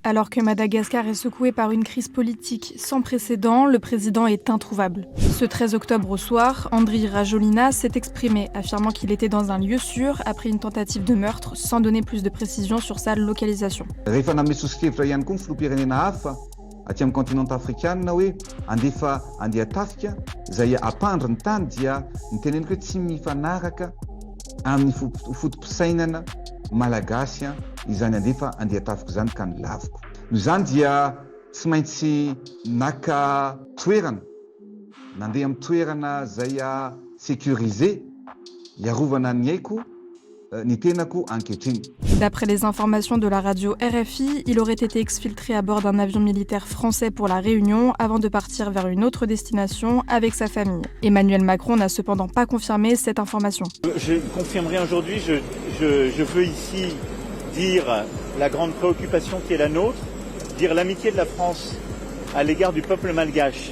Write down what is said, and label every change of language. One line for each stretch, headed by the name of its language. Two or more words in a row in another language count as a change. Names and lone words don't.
French: Alors que Madagascar est secoué par une crise politique sans précédent, le président est introuvable. Ce 13 octobre au soir, Andry Rajoelina s'est exprimé, affirmant qu'il était dans un lieu sûr après une tentative de meurtre, sans donner plus de précisions sur sa localisation.
Malagasy: Rehefa namely sosikevitra ihany koa ny filoham-pirenena hafa aty amin'ny continent afrikanina hoe andefa andeha tafika izay ampandry ny tany dia ny teneniko hoe tsy mifanaraka amin'ny fotom-pisainana malagasy izany andefa andeha tafika izany ka ny laviko. Noho izany dia tsy maintsy naka toerana, nandeha amin'ny toerana izay sécurisé iarovana ny aiko ny tenako ankehitriny.
French: D'après les informations de la radio RFI, il aurait été exfiltré à bord d'un avion militaire français pour la Réunion avant de partir vers une autre destination avec sa famille. Emmanuel Macron n'a cependant pas confirmé cette information. Je confirmerai aujourd'hui, je veux ici dire la grande préoccupation qui est la nôtre, dire l'amitié de la France à l'égard du peuple malgache.